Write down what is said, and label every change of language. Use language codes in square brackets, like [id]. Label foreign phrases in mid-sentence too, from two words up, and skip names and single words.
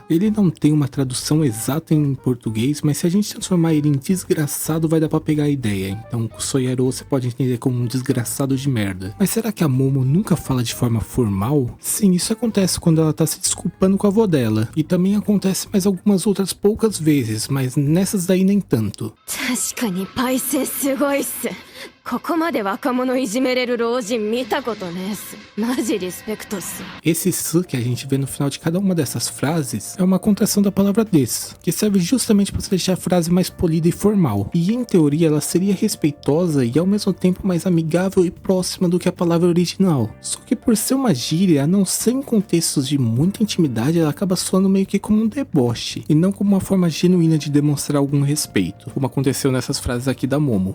[pt] Ele não tem uma tradução exata em português, mas se a gente transformar ele em desgraçado, vai dar pra pegar a ideia. Então kusoyaro você pode entender como um desgraçado de merda. Mas será que a Momo nunca fala de forma formal? Sim, isso acontece quando ela tá se desculpando com a avó dela. E também acontece mais algumas outras poucas vezes, mas nessas daí nem tanto. [ja] 確かにパイセンすごいっす。ここまで若者いじめれる老人見たことねえっす。マジリスペクトっす。 [pt] Esse su que a gente vê no final de cada uma dessas frases é uma contração da palavra des, que serve justamente para deixar a frase mais polida e formal. E em teoria ela seria respeitosa e ao mesmo tempo mais amigável e próxima do que a palavra original. Só que por ser uma gíria, a não ser em contextos de muita intimidade, ela acaba soando meio que como um deboche, e não como uma forma genuína de demonstrar algum respeito, como aconteceu nessas frases aqui da Momo.